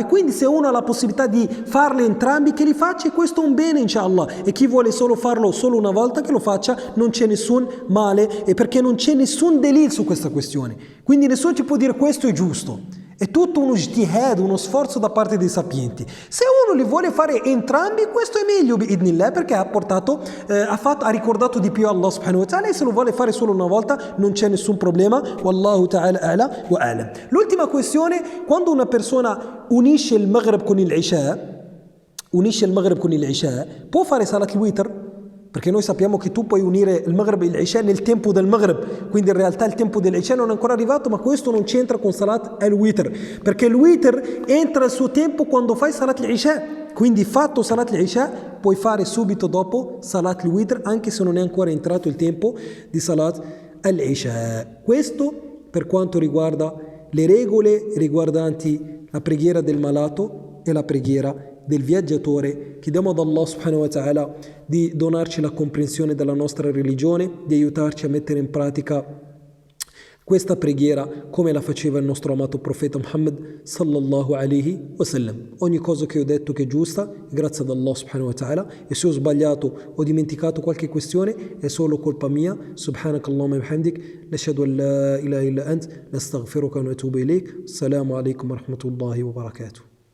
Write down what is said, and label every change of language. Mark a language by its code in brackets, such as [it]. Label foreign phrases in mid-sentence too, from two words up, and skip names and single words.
[it] Quindi se uno ha la possibilità di farle entrambi, che li faccia, e questo è un bene inshallah, e chi vuole solo farlo solo una volta che lo faccia, non c'è nessun male, e perché non c'è nessun delil su questa questione, quindi nessuno ci può dire questo è giusto. È tutto uno ijtihad, uno sforzo da parte dei sapienti. Se uno li vuole fare entrambi, questo è meglio bi'idnillah, perché ha ricordato di più Allah [ar] سبحانه وتعالى, [it] e se lo vuole fare solo una volta non c'è nessun problema. [ar] والله تعالى أعلى وأعلم. [it] L'ultima questione, quando una persona unisce il Maghrib con il Isha, può fare [ar] صلاة الوتر? [it] Perché noi sappiamo che tu puoi unire il Maghrib e l'Isha nel tempo del Maghrib, quindi in realtà il tempo dell'Isha non è ancora arrivato, ma questo non c'entra con [ar] صلاة الوتر, [it] perché il Witr entra al suo tempo quando fai [ar] صلاة العشاء. [it] Quindi fatto [ar] صلاة العشاء [it] puoi fare subito dopo [ar] صلاة الوتر, [it] anche se non è ancora entrato il tempo di [ar] صلاة العشاء. [it] Questo per quanto riguarda le regole riguardanti la preghiera del malato e la preghiera del viaggiatore. Chiediamo ad Allah [ar] سبحانه وتعالى [it] di donarci la comprensione della nostra religione, di aiutarci a mettere in pratica questa preghiera come la faceva il nostro amato profeta Muhammad [ar] صلى الله عليه وسلم. [it] Ogni cosa che ho detto che è giusta, grazie ad Allah [ar] سبحانه وتعالى, [it] e se ho sbagliato o dimenticato qualche questione è solo colpa mia. [ar] سبحانك اللهم وبحمدك نشهد أن لا إله إلا أنت نستغفرك ونتوب إليك. السلام عليكم ورحمة الله وبركاته.